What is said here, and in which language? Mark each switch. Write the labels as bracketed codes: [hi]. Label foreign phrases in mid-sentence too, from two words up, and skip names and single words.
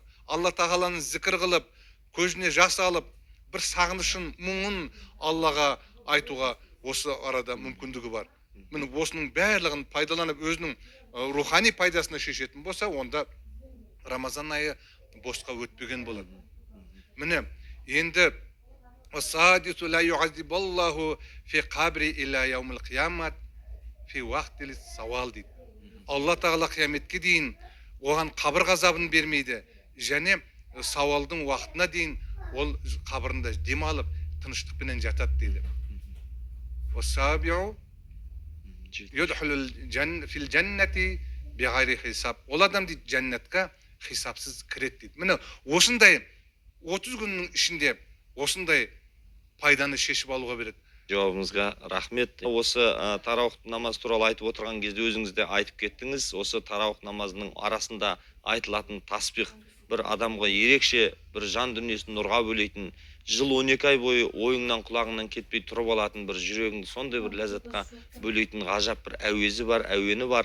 [kk] Алла тағаланы зікір қылып, көзіне жас алып, бір сағынышын, мұңын Аллаға айтуға осы арада мүмкіндігі бар. Міне осының барлығын пайдаланып, өзінің рухани пайдасына шешетін болса, онда Рамазан айы босқа өтпеген болады. Міне, енді [ar] وَالسَّادِسُ لَا يُعَذِّبُ اللَّهُ فِي قَبْرِ إِلَّا يَوْمِ الْقِيَامَةِ فِي وَقْتِ السَّوَالِ [kk] дейді. Алла тағала қияметке дейін оған қабір ғазабын бермейді, және сауалдың уақытына дейін ол қабірінде демалып, тыныштықпенен жатады дейді. [ar] وَالسَّابِعُ يُدْخِلُ فِي الْجَنَّةِ بِغَيْرِ حِسَابٍ. [kk] Ол адам дейді жәннатқа хисапсыз кіреді дейді. Міне осындай 30 күннің ішінде осындай пайданы шешіп алуға береді. Жауабыңызға рахмет. Осы тараух намаз туралы айтып отырған кезде өзіңіз де айтып кеттіңіз. Осы тараух намазының арасында айтылатын тасбих бір адамға ерекше бір жан дүниесін нұрға бөлейтін, жыл 12 ай бойы ойыңнан құлағыңнан кетпей тұрып алатын, бір жүрегіңді сондай бір ләззатқа бөлейтін ғажап бір әуезі бар, әуені бар.